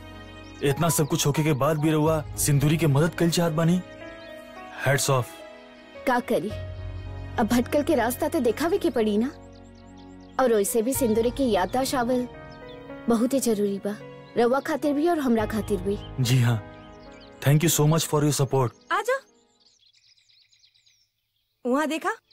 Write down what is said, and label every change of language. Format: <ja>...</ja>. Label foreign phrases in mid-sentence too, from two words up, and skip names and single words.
<bho>इतना सब कुछ होके के बाद भी रहुआ सिंदूरी के मदद कल चाहत बानी।</bho> <en>Hats off.</en> <bho>का करी, अब भटकल के रास्ता तो दिखावे के पड़ी ना। और वैसे भी सिंदूरी की याददाश्त आवल बहुत ही जरूरी बा, रवा खातिर भी और हमरा खातिर भी। जी हाँ,</bho> <en>Thank you so much for your support.</en> <bho>आजा, वहाँ देखा?</bho>